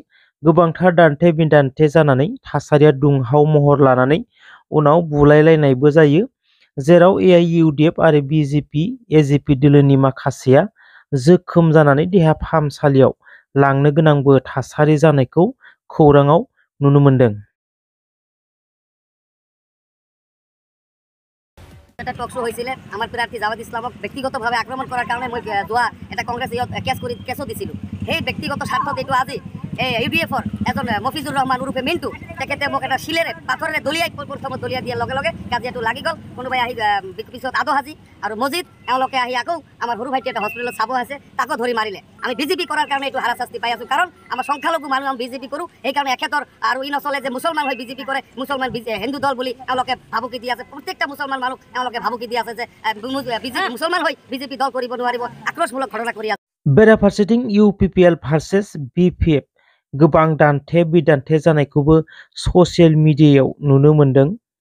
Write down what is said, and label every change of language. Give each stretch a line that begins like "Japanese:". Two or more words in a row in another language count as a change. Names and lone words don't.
Bodo: गोबांथार दान्थे बिदान्थे जानानै थासारिया दुंहाव महर लानानै उनाव बुलायलायनायबो जायो, जेराव AIUDF आरो BJP, AGP दोलोनि माखासेया जोखोम जानानै देहा फाहामसालियाव लांनो गोनांबो थासारि जानायखौ खौराङाव नुनो मोन्दों।
Assamese: এটা টক শো হয়েছিল আমার প্রার্থী জামাত ইসলামক ব্যক্তিগতভাবে আক্রমণ করার কারণে মই যোৱা এটা কংগ্রেছ কেছো দিছিলোঁ। সেই ব্যক্তিগত স্বাৰ্থত এইটো আজি UDFৰ এজন মফিজুৰ ৰহমান ওৰফে মিণ্টু তেখেতে মোক এটা শিলেৰে পাথৰেৰে দলিয়াই প্ৰথমত দলিয়াই দিয়াৰ লগে লগে কাজিয়াটো লাগি গ'ল। কোনোবাই আহি পিছত আদো হাজি আৰু মজিদ এওঁলোকে আহি আকৌ আমাৰ সৰু ভাইটি এটা হস্পিটেলত চাব আছে, তাকো ধৰি মাৰিলে। আমি BJP কৰাৰ কাৰণে এইটো হাৰাশাস্তি পাই আছোঁ, কাৰণ আমাৰ সংখ্যালঘু মানুহ আমি BJP কৰোঁ। সেইকাৰণে এখেতৰ আৰু ই নচলে যে মুছলমান হৈ BJP কৰে, মুছলমান হিন্দু দল বুলি এওঁলোকে ভাবুকি দি আছে। প্ৰত্যেকটা মুছলমান মানুহ এওঁলোকে ভাবুকি দি আছে যে মুছলমান হৈ BJP দল কৰিব নোৱাৰিব, আক্ৰোশমূলক ঘটনা কৰি আছে।
Bodo: बेराफारसेथिं UPPL भार्सेस BPF गोबां दान्थे बिदान्थे जानायखौबो ससियेल मिडियायाव नुनो मोन्दों।